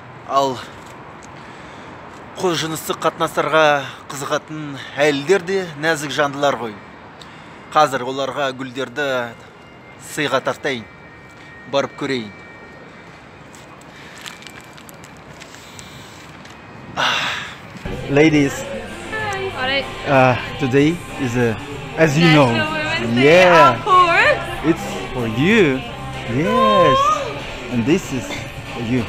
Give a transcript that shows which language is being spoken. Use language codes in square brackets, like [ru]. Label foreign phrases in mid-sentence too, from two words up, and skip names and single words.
[kk] Ал қол жыныстық қатынастарға қызығатын әйелдер де нәзік жандылар ғой. Қазір оларға гүлдерді сыйға тартайын, барып көрейін. [en] Ladies, Alright. today is as you know, National Women's Day, yeah, of course. it's for you. Yes, and this is for you.